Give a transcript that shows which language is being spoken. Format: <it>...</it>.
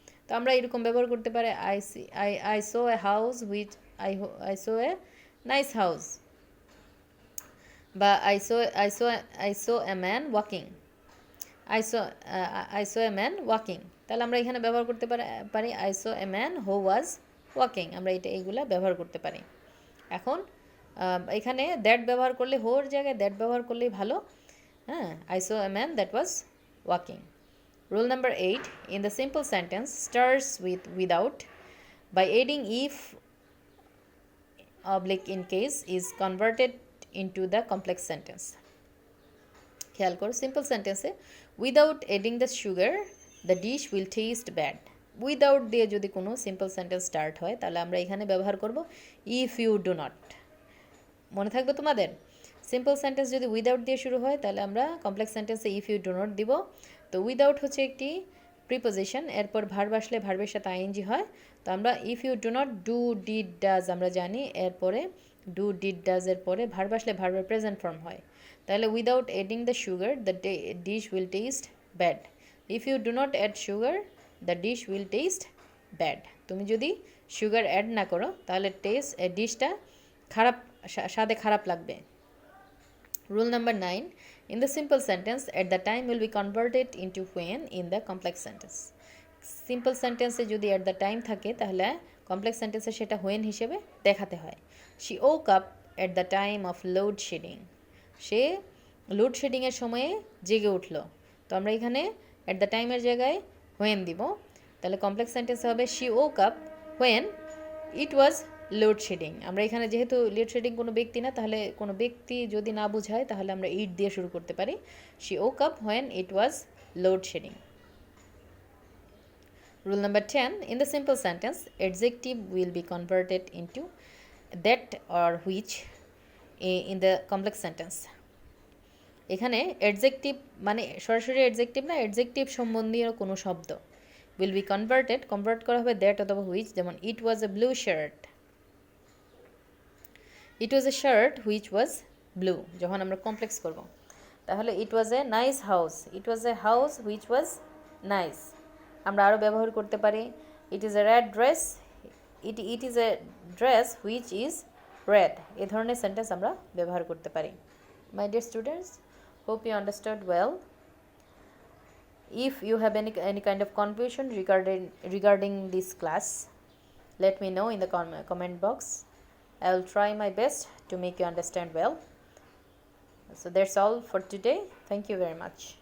<bn>তো আমরা এরকম ব্যবহার করতে পারি</bn> <en>I saw a house which I saw a nice house, বা I saw a man walking, I saw a man walking.</en> <bn>তাহলে আমরা এখানে ব্যবহার করতে পারি</bn> <en>I saw a man who was walking,</en> <bn>আমরা এইগুলা ব্যবহার করতে পারি। এখন এখানে দ্যাট ব্যবহার করলে, হোর জায়গায় দ্যাট ব্যবহার করলেই ভালো।</bn> <en>হ্যাঁ, I saw a man that was walking. Rule number 8, in the simple sentence starts with without by adding if oblique in case is converted into the complex sentence.</en> <bn>খেয়াল করো, সিম্পল সেন্টেন্সে</bn> <en>Without adding the sugar the dish will taste bad.</en> <bn>Without দিয়ে যদি কোনো simple sentence start হয় তাহলে আমরা এখানে ব্যবহার করব</bn> <en>If you do not.</en> <bn>মনে থাকবে তোমাদের, সিম্পল সেন্টেন্স যদি উইদাউট দিয়ে শুরু হয় তাহলে আমরা কমপ্লেক্স সেন্টেন্সে</bn> <en>if you do not</en> <bn>দিব। তো উইদাউট হচ্ছে একটি প্রিপোজিশন, এরপর ভার্ব আসলে ভার্বের সাথে আইএনজি হয়। তো আমরা if you do not do did does আমরা জানি, এরপরে ডু ডিড ডাজ এর পরে ভার্ব আসলে ভার্বের প্রেজেন্ট ফর্ম হয়।</bn> <en>তাহলে without adding the sugar the dish will taste bad. If you do not add sugar the dish will taste bad.</en> <bn>তুমি যদি সুগার অ্যাড না করো তাহলে ডিশটা খারাপ, স্বাদে খারাপ লাগবে।</bn> <en>Rule number 9, in the simple sentence at the time will be converted into when in the complex sentence.</en> <bn>Simple sentence এ যদি at the time থাকে তাহলে complex sentence এ সেটা when হিসেবে দেখাতে হয়।</bn> <en>She woke up at the time of load shedding.</en> <bn>Say load shedding এর সময়ে জেগে উঠলো। তো আমরা এখানে at the time এর জায়গায় when দিব। তাহলে complex sentence হবে</bn> <en>she woke up when it was load shedding.</en> <bn>আমরা এখানে যেহেতু লোড শেডিং কোনো ব্যক্তি না, তাহলে কোনো ব্যক্তি যদি না বোঝায় তাহলে আমরা ইট দিয়ে শুরু করতে পারি।</bn> <en>She woke up when it was load shedding. Rule number 10, in the simple sentence adjective will be converted into that or which in the complex sentence.</en> <bn>এখানে অ্যাডজেক্টিভ মানে সরাসরি অ্যাডজেক্টিভ না, অ্যাডজেক্টিভ সম্বন্ধীয় কোনো শব্দ,</bn> <en>will be convert করা হবে that অথবা which, যেমন it was a blue shirt, it was a shirt which was blue</en> <bn>যখন আমরা কমপ্লেক্স করব।</bn> <en>তাহলে it was a nice house, it was a house which was nice।</en> <bn>আমরা আরও ব্যবহার করতে পারি</bn> <en>it is a red dress, it is a dress which is red।</en> <bn>এই ধরনের সেন্টেন্স আমরা ব্যবহার করতে পারি।</bn> <en>My dear students, hope you understood well. If you have any kind of confusion regarding this class, let me know in the comment box. I will try my best to make you understand well. So that's all for today. Thank you very much.</en>